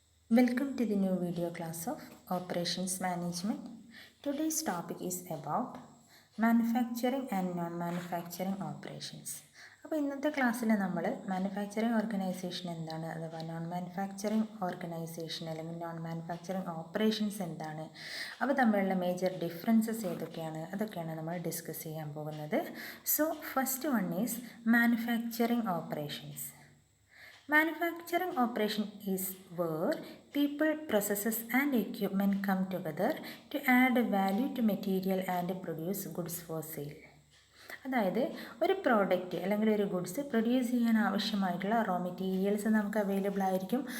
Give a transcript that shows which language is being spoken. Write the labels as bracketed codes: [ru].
[en] Welcome to the new video class of Operations Management. Today's topic is about manufacturing and non-manufacturing operations. [ml] അപ്പോൾ ഇന്നത്തെ ക്ലാസ്സിൽ നമ്മൾ manufacturing organisation എന്താണ്, അഥവാ non manufacturing organisation അല്ലെങ്കിൽ non manufacturing operations എന്താണ്, അവ തമ്മിലുള്ള മേജർ ഡിഫറൻസസ് ഏതൊക്കെയാണ്, അതൊക്കെയാണ് നമ്മൾ ഡിസ്കസ് ചെയ്യാൻ പോകുന്നത്. [en] So first one is manufacturing operations. Manufacturing operation is where people, processes and equipment come together to add value to material and produce goods for sale. [ml] അതായത് ഒരു പ്രോഡക്റ്റ് അല്ലെങ്കിൽ ഒരു ഗുഡ്സ് പ്രൊഡ്യൂസ് ചെയ്യാൻ ആവശ്യമായിട്ടുള്ള റോ മെറ്റീരിയൽസ് നമുക്ക് available ആയിരിക്കും.